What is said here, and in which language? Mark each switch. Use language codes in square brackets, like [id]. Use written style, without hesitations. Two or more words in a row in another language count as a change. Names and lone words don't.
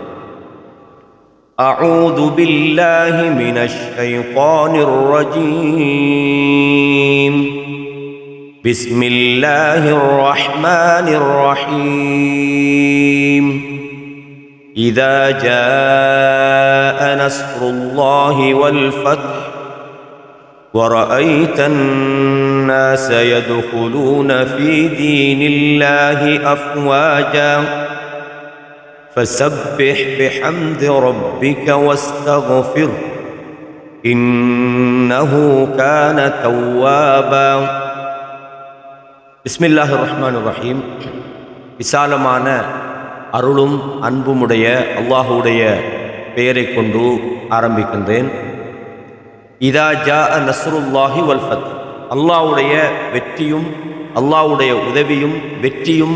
[ar] أعوذ بالله من الشيطان الرجيم. بسم الله الرحمن الرحيم. إذا جاء نصر الله والفتح ورأيت الناس يدخلون في دين الله أفواجا فسبح بحمد ربك واستغفره إنه كان توابا. بسم الله الرحمن الرحيم. [ta] விசாலமான அருளும் அன்புமுடைய அல்லாஹ்வுடைய பெயரை கொண்டு ஆரம்பிக்கின்றேன். [ar] إذا جاء نصر الله والفتح, [ta] அல்லாஹ்வுடைய வெற்றியும் அல்லாஹ்வுடைய உதவியும் வெற்றியும்